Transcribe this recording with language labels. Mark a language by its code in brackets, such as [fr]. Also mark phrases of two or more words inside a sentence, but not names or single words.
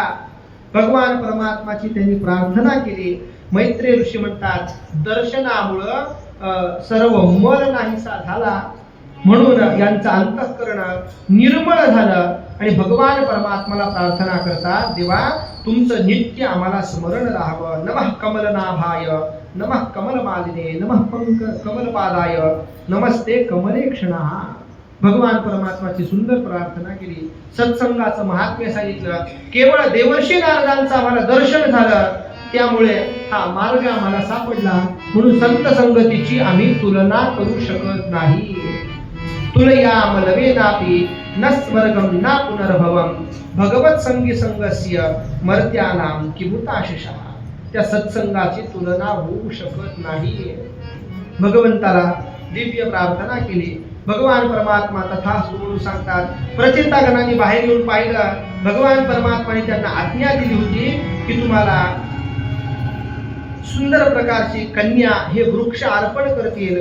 [mr] भगवान परमात्माची त्यांनी प्रार्थना केली. मैत्रेय ऋषी म्हणतात दर्शनामुळं सर्व मल नाहीसा झाला, म्हणून यांचं अंतःकरण निर्मळ झालं आणि भगवान परमात्माला प्रार्थना करतात देवा तुमचं नित्य आम्हाला स्मरण राहावं. [sa] नमः कमलनाभाय, नमः कमलमालिने, नमः कमलपादाय, नमस्ते कमलेक्षणः. [mr] भगवान परमात्माची सुंदर प्रार्थना केली. सत्संगाचं महात्म्य सांगितलं. केवळ देवर्षी नारदांचं आम्हाला दर्शन झालं, त्यामुळे हा मार्ग आम्हाला सापडला. म्हणून संत संगतीची आम्ही तुलना करू शकत नाही. [sa] तुलयाम लवेनापि न स्वर्गम ना पुनर्भवम भगवत संगी संगस्य मर्त्यानाम किमुताशिषः. [mr] त्या सत्संगाची तुलना होऊ शकत नाही. भगवंताला दिव्य प्रार्थना केली. भगवान परमात्मा तथास्तु म्हणून सांगतात. प्रचेतागणांनी बाहेर येऊन पाहिलं. भगवान परमात्माने त्यांना आज्ञा दिली होती की तुम्हाला सुंदर प्रकारची कन्या हे वृक्ष अर्पण करतील.